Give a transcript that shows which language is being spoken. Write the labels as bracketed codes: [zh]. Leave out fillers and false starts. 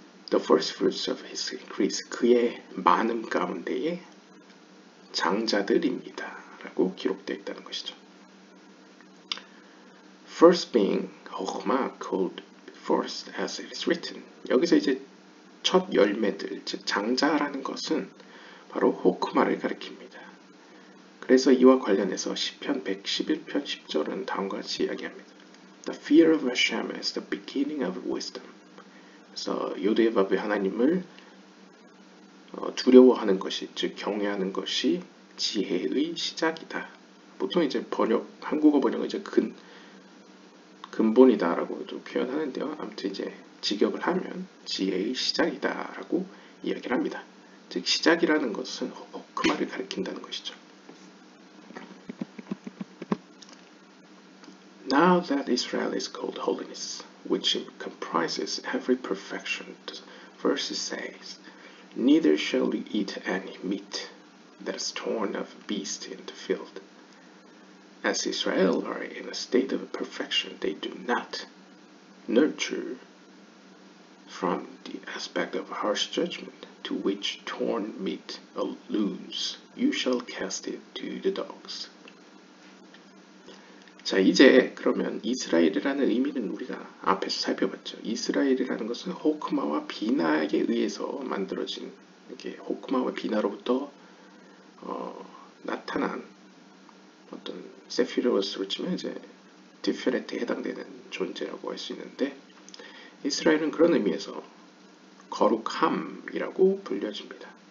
[en] The first fruits of his increase, [ko] 그의 많음 가운데의 장자들입니다. 라고 기록되어 있다는 것이죠. [en] First being 호크마 called first as it is written. [ko] 여기서 이제 첫 열매들, 즉 장자라는 것은 바로 호크마를 가리킵니다. 그래서 이와 관련해서 시편 111편 10절은 다음과 같이 이야기합니다. [en] The fear of Hashem is the beginning of wisdom. [ko] 그래서 요드바벨 하나님을 두려워하는 것이, 즉 경외하는 것이 지혜의 시작이다. 보통 이제 한국어 번역은 이제 근본이다라고도 표현하는데요. 아무튼 이제 직역을 하면 지혜의 시작이다라고 이야기를 합니다. 즉 시작이라는 것은 호크마를 가리킨다는 것이죠. [en] Now that Israel is called holiness, which comprises every perfection, the verse says, Neither shall you eat any meat that is torn of a beast in the field. As Israel are in a state of perfection, they do not nurture from the aspect of harsh judgment to which torn meat alludes. You shall cast it to the dogs. [ko] 자, 이제 그러면 이스라엘이라는 의미는 우리가 앞에서 살펴봤죠. 이스라엘이라는 것은 호크마와 비나에 의해서 만들어진, 이렇게 호크마와 비나로부터 나타난 어떤 세피로스로 치면 이제 디페렛에 해당되는 존재라고 할 수 있는데, 이스라엘은 그런 의미에서 거룩함이라고 불려집니다.